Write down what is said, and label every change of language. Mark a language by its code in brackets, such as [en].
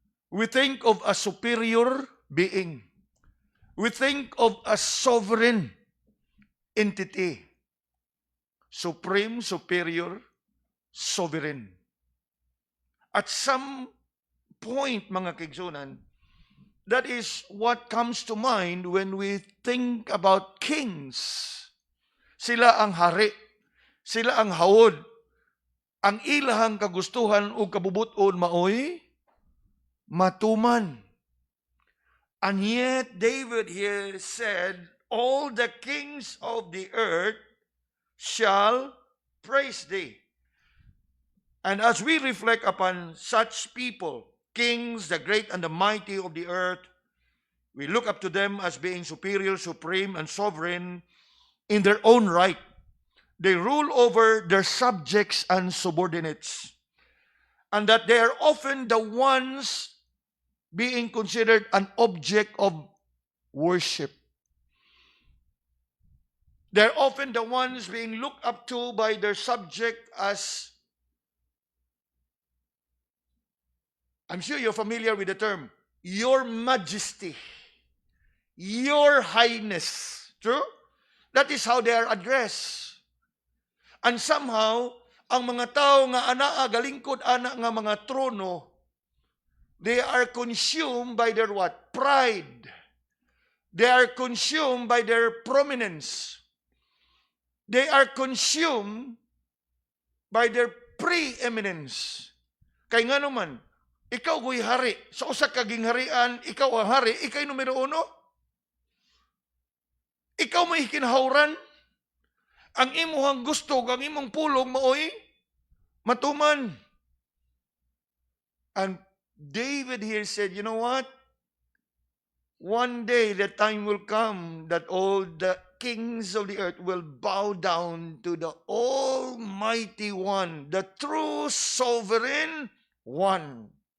[en] We think of a superior being. We think of a sovereign entity. Supreme, superior, sovereign. At some point, [ceb] mga kaigsunan, [en] that is what comes to mind when we think about kings. [ceb] Sila ang hari, sila ang hawod. Ang ilahang kagustuhan o kabubuton maoy matuman. [en] And yet David here said, all the kings of the earth shall praise Thee. And as we reflect upon such people, kings, the great and the mighty of the earth, we look up to them as being superior, supreme, and sovereign in their own right. They rule over their subjects and subordinates, and that they are often the ones being considered an object of worship. They're often the ones being looked up to by their subject as, I'm sure you're familiar with the term, Your Majesty, Your Highness. True? That is how they are addressed. And somehow, [ceb] ang mga tao nga anaa galingkod ana nga mga trono, [en] they are consumed by their what? Pride. They are consumed by their prominence. They are consumed by their preeminence. [ceb] Kay nga naman, ikaw go'y hari. Sa usa ka gingharian, ikaw ang hari, ikay numero uno. Ikaw may kinahawran. Ang imuhang gusto, ang imong pulong maoy, matuman. [en] And David here said, you know what? One day the time will come that all the kings of the earth will bow down to the Almighty One, the true sovereign One.